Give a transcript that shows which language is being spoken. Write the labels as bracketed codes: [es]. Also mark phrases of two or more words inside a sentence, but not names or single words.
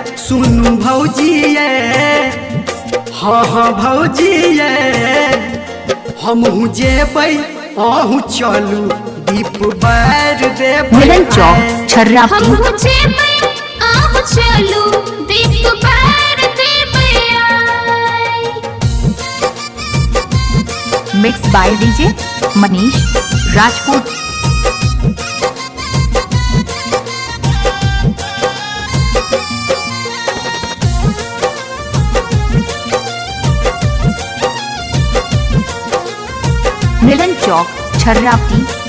[mai] सुनू भौजी ये, हाँ भौजी ये, हमहू जेबै अहूँ चलू दीप बार देबै मिलन चौक आय। छर्रापी हमहू जेबै अहूँ चलू दीप बार देबै आय। [en] Mix by DJ Manish Rajput. [mai] मिलन चौक छर्रापी